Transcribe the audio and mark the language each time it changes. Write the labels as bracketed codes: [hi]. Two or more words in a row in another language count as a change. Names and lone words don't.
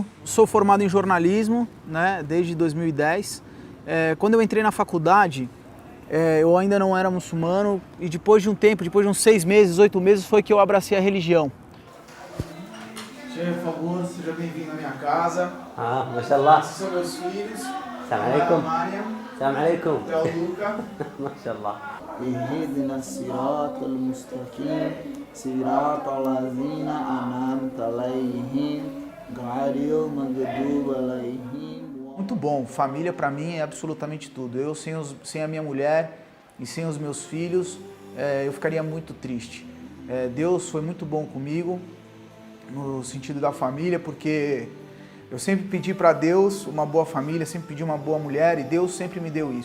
[pt] Sou formado em jornalismo, né, desde 2010. Quando eu entrei na faculdade, eu ainda não era muçulmano e depois de um tempo, depois de uns 6 meses, 8 meses, foi que eu abracei a religião. Chefe, por favor, seja bem-vindo à minha casa. Mashallah. Esses são meus filhos. [ar] سلام عليكم. Salam alaikum. [pt] Luca. Mashallah. [ar] اهدنا الصراط المستقيم صراط الذين أنعمت عليهم غير المغضوب عليهم. [pt] Muito bom, família para mim é absolutamente tudo. Eu sem a minha mulher e sem os meus filhos, eu ficaria muito triste. Deus foi muito bom comigo, no sentido da família, porque eu sempre pedi para Deus uma boa família, sempre pedi uma boa mulher e Deus sempre me deu isso.